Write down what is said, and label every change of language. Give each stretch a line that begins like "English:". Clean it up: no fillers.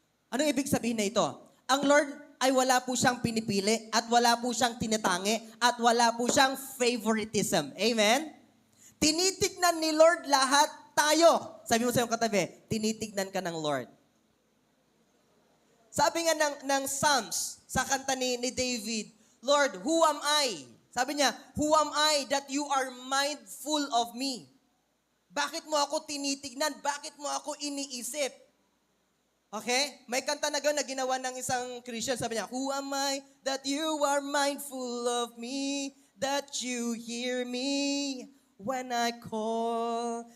Filipino: Anong ibig sabihin na ito? Ang Lord ay wala po siyang pinipili at wala po siyang tinatangi at wala po siyang favoritism. Amen? Tinitignan ni Lord lahat tayo. Sabi mo sa iyong katabi, tinitignan ka ng Lord. Sabi nga ng Psalms, sa kanta ni David,
English: Lord, who am I?
Filipino: Sabi niya,
English: who am I that you are mindful of me?
Filipino: Bakit mo ako tinitignan? Bakit mo ako iniisip? Okay? May kanta na gano'n na ginawa ng isang Christian. Sabi niya,
English: who am I that you are mindful of me? That you hear me when I call?